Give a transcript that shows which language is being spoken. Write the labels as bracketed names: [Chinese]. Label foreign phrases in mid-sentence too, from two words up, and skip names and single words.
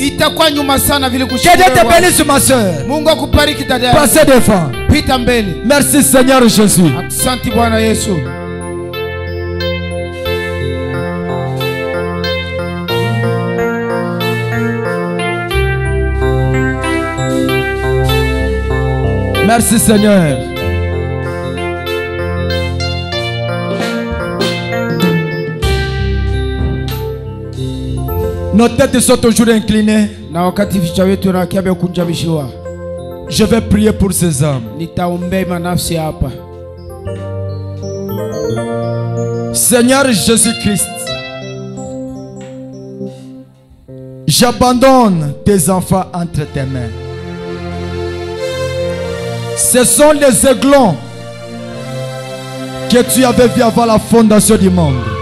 [Swahili] Itakuwa nyuma sana vile [French] Que Dieu te bénisse ma soeur. [Swahili] Mungu akubariki dada. [French] Passez devant. [Swahili] Pita mbele. [French] Merci Seigneur Jésus. [Swahili] Asante Bwana Yesu. [French] Merci Seigneur. Nos têtes sont toujours inclinées. [Swahili] Na wakati vichwa wetu na kiabe kunjamishiwa. [French] Je vais prier pour ces hommes. [Swahili] Nitaombea manafsi hapa. [French] Seigneur Jésus-Christ, j'abandonne tes enfants entre tes mains. Ce sont les aiglons que tu avais vus avant la fondation du monde.